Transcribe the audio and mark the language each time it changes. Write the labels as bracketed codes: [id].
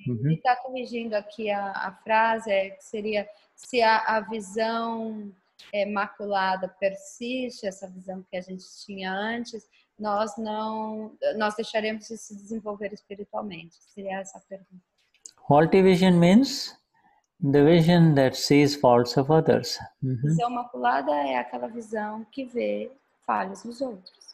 [pt] Ele está corrigindo aqui a frase, que seria, se a visão maculada persiste, essa visão que a gente tinha antes, nós deixaremos de se desenvolver espiritualmente. Seria essa a pergunta. [en] Faulty vision means the vision that sees faults of others. [pt] Visão maculada é aquela visão que vê falhas nos outros.